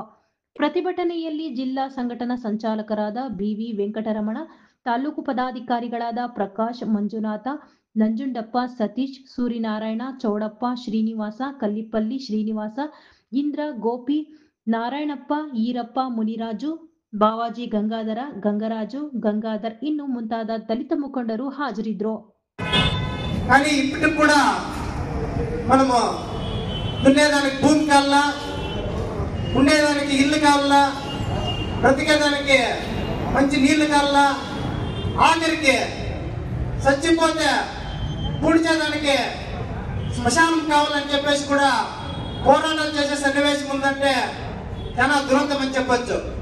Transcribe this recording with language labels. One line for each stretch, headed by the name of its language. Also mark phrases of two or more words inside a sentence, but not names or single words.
Kannada: ಪ್ರತಿಭಟನೆಯಲ್ಲಿ ಜಿಲ್ಲಾ ಸಂಘಟನಾ ಸಂಚಾಲಕರಾದ ಬಿವಿ ವೆಂಕಟರಮಣ, ತಾಲೂಕು ಪದಾಧಿಕಾರಿಗಳಾದ ಪ್ರಕಾಶ್, ಮಂಜುನಾಥ, ನಂಜುಂಡಪ್ಪ, ಸತೀಶ್, ಸೂರಿನಾರಾಯಣ, ಚೌಡಪ್ಪ, ಶ್ರೀನಿವಾಸ, ಕಲ್ಲಿಪಲ್ಲಿ ಶ್ರೀನಿವಾಸ, ಇಂದ್ರ, ಗೋಪಿ, ನಾರಾಯಣಪ್ಪ, ಈರಪ್ಪ, ಮುನಿರಾಜು, ಬಾವಾಜಿ, ಗಂಗಾಧರ, ಗಂಗರಾಜು, ಗಂಗಾಧರ್ ಇನ್ನು ಮುಂತಾದ ದಲಿತ ಮುಖಂಡರು ಹಾಜರಿದ್ದರು.
Telugu: కానీ ఇప్పటికి కూడా మనము దున్నేదానికి భూమి కావాలా, ఉండేదానికి ఇల్లు కావాలా, బ్రతికేదానికి మంచి నీళ్లు కావాలా, ఆఖరికి చచ్చిపోతే పూడ్చేదానికి శ్మశానం కావాలని చెప్పేసి కూడా పోరాటాలు చేసే సన్నివేశం ఉందంటే చాలా దురంతం అని చెప్పచ్చు.